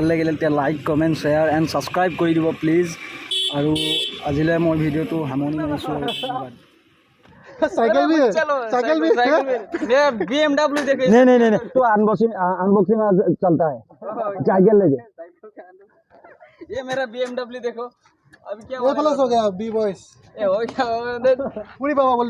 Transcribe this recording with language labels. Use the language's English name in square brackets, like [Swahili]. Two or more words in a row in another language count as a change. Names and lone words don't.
[Assamese] লাগিলে তেতিয়া [English] like comment share and subscribe [Assamese] কৰি দিব প্লিজ আৰু আজিলৈ মই ভিডিঅ'টো সামৰণি মাৰিছোঁ আৰু ধন্যবাদ [Hindi] साइकिल भी है साइकिल भी है BMW देखे नहीं नहीं नहीं तो अनबॉक्सिंग अनबॉक्सिंग चलता है साइकिल लेके ये मेरा BMW देखो अभी क्या ये प्लस हो गया बी बॉयज हो गया पूरी बाबा बोल लीजिए